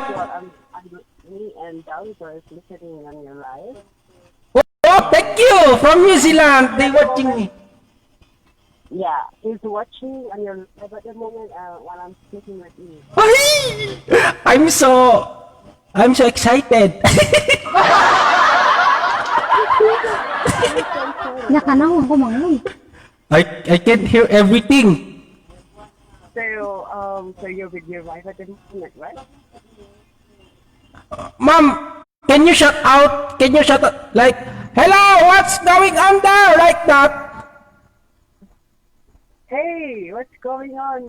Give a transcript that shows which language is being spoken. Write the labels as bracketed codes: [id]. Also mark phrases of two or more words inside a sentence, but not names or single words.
[en] Me and Dalibor is listening on your live. Oh, thank you. From New Zealand. They watching me. Yeah, he's watching on your live at the moment while I'm speaking with you. Ay! I'm so excited. Nakanaw ako mangon. I can't hear everything. So you're with your wife at the moment, right? Ma'am, can you shut out? Can you shut out? Like, hello, what's going on there? Like that. Hey, what's going on?